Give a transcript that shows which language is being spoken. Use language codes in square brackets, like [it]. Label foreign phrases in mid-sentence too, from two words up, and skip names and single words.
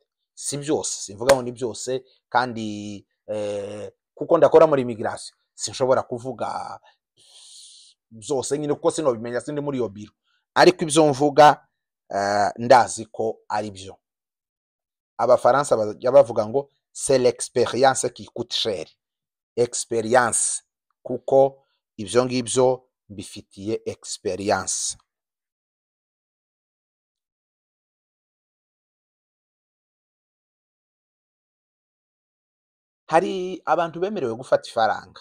[rw] Si byose, simvuga ngo ni byose, kandi kuko ndakora muri migration sinshobora kuvuga byose nyine, kuko sinobimenya, sindi muri iyo biro. ariko ibyo mvuga ndazi ko ari byo. Abafaransa bajya bavuga ngo [fr] c'est l'expérience qui coûte cher. [rw] Experience, kuko ibyo ngibyo mbifitiye experience. Hari abantu bemerewe gufata ifaranga.